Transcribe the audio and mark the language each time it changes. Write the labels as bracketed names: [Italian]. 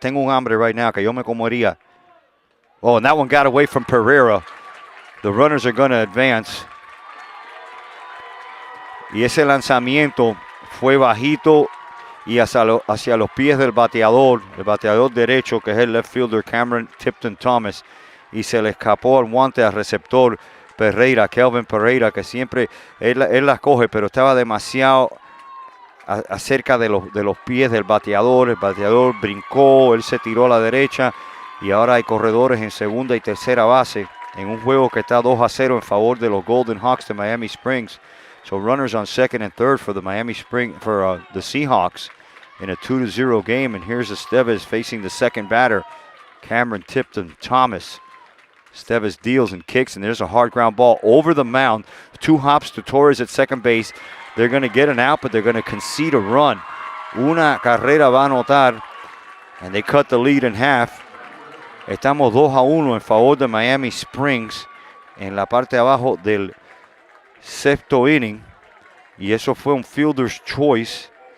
[Spanish] Tengo un hambre [English] right now [Spanish] que yo me comería. [English] Oh, and that one got away from Pereira. The runners are going to advance. [Spanish] Y ese lanzamiento fue bajito y hacia los pies del bateador, el bateador derecho, que es el left fielder Cameron Tipton Thomas. Y se le escapó el guante al receptor Pereira, Kelvin Pereira, que siempre él las coge, pero estaba demasiado acerca de los pies del bateador. El bateador brincó, él se tiró a la derecha y ahora hay corredores en segunda y tercera base en un juego que está 2-0 en favor de los Golden Hawks de Miami Springs. [English] So runners on second and third for the the Seahawks in a 2-0 game. And here's Estevez facing the second batter, Cameron Tipton Thomas. Estevez deals and kicks, and there's a hard ground ball over the mound. 2 hops to Torres at second base. They're going to get an out, but they're going to concede a run. [Spanish] Una carrera va a anotar, [English] and they cut the lead in half. [Spanish] Estamos 2-1 en favor de Miami Springs en la parte de abajo del sexto inning. Y eso fue un fielder's choice.